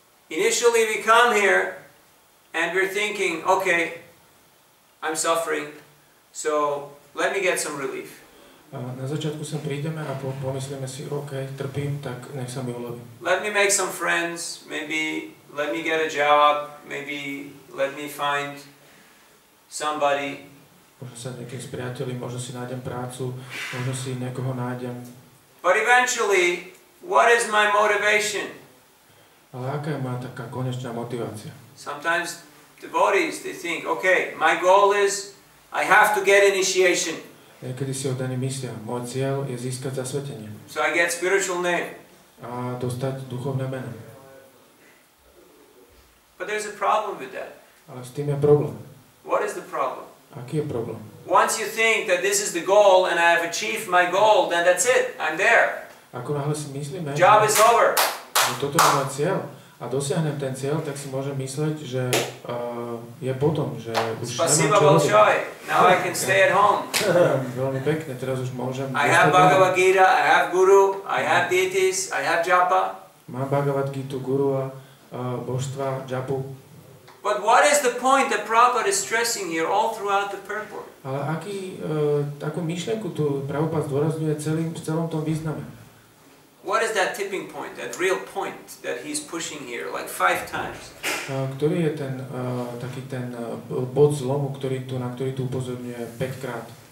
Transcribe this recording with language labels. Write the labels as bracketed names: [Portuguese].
[English] Initially we come here and we're thinking, okay, I'm suffering, so let me get some relief. [Slovak] Na začiatku sem prídeme a pomyslíme si, OK, trpím, tak nech sa mi uľaví. [English] Let me make some friends, maybe let me get a job, maybe let me find somebody. [Slovak] Možno sa niekým spriateľím, možno si nájdem prácu, možno si niekoho nájdem. [English] But eventually, what is my motivation? [Slovak] Ale aká je moja taká konečná motivácia? [English] Sometimes devotees, they think, okay, my goal is I have to get initiation. [Slovak] Niekedy si oddaní myslia, môj cieľ je získať zasvetenie. [English] So I get spiritual name. [Slovak] A dostať duchovné meno. [English] But there's a problem with that. [Slovak] Ale s tým je problém. [English] What is the problem? [Slovak] Aký je problém? [English] Once you think that this is the goal and I have achieved my goal, then that's it. I'm there. [Slovak] Ako náhle si myslíme, [English] Job is over. [Slovak] Že toto je môj cieľ a dosiahnem ten cieľ, tak si môžem mysleť, že je potom, že už nemám čo robiť. [English] Now I can stay at home. [Slovak] Veľmi pekne, teraz už môžem... [English] I have Bhagavad Gita, I have Guru, I have deities, I have japa. [Slovak] Mám Bhagavad Gitu, Guru a božstva, japu. [English] But what is the point that Prabhupada is stressing here all throughout the purport? [Slovak] Ale takú myšlienku tu Prabhupada zdôrazňuje v celom tom význame. [English] What is that tipping point, that real point that he's pushing here, like 5 times? [Slovak] Ktorý je taký ten bod zlomu, na ktorý tu upozorňuje 5 krát?